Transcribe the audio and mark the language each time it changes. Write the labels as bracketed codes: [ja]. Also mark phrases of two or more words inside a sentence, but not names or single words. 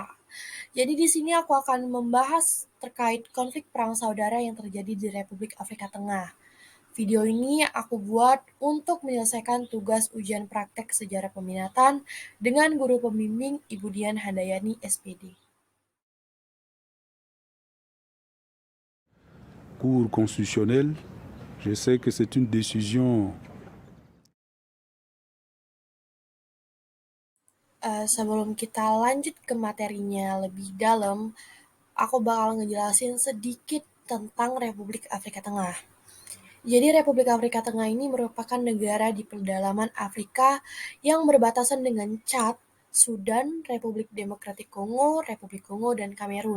[id] Jadi di sini aku akan membahas terkait konflik perang saudara yang terjadi di Republik Afrika Tengah. Video ini aku buat untuk menyelesaikan tugas ujian praktek sejarah peminatan dengan guru pembimbing Ibu Dian Handayani SPD. [fr] Cour constitutionnelle, je sais que c'est une décision. [id] Sebelum kita lanjut ke materinya lebih dalam, aku bakal ngejelasin sedikit tentang Republik Afrika Tengah. Jadi Republik Afrika Tengah ini merupakan negara di pedalaman Afrika yang berbatasan dengan Chad, Sudan, Republik Demokratik Kongo, Republik Kongo, dan Kamerun.